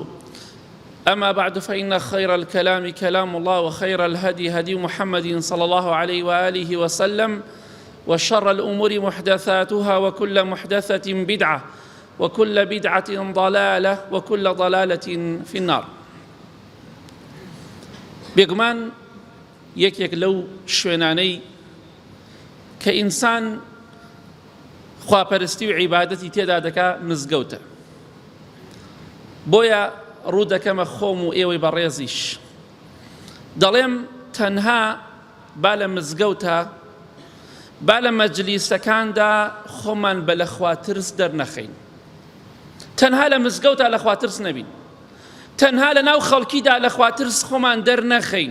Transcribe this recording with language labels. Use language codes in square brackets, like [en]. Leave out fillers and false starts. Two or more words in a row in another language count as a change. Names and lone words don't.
[ar] أما بعد فإن خير الكلام كلام الله وخير الهدي هدي محمد صلى الله عليه وآله وسلم وشر الأمور محدثاتها وكل محدثة بدعة وكل بدعة ضلالة وكل ضلالة في النار. [ckb] بێگومان یەکێک لەو شوێنانەی کە ئینسان خواپەرستی و عیبادەتی تێدا دەکا مزگەوتە. بۆیە ڕوو دەکەمە خۆم و ئێوەی بەڕێزیش دەڵێم تەنها با لە مزگەوتە با لە مەجلیسەکاندا خۆمان بە لە خواترس دەرنەخەین، تەنها لە مزگەوتە لە خواترس نەبین، تەنها لە ناو خەڵکیدا لە خواترس خۆمان دەرنەخەین.